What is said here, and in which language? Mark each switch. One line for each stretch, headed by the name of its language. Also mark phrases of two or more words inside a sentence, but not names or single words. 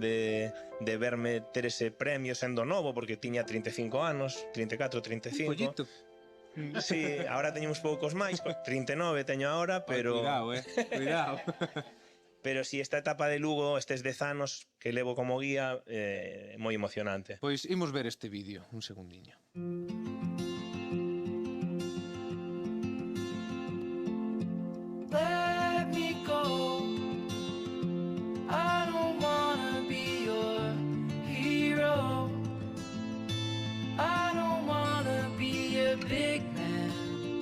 Galician: De verme ter ese premio sendo novo, porque tiña 35 anos, 34, 35. Un pollito. Sí, agora teño uns poucos máis, 39 teño agora, pero... Cuidado. Pero si esta etapa de Lugo, estes 10 anos que levo como guía, moi emocionante. Pois imos ver este vídeo, un segundiño.
English: Let me go. I don't wanna be your hero. I don't wanna be a big man.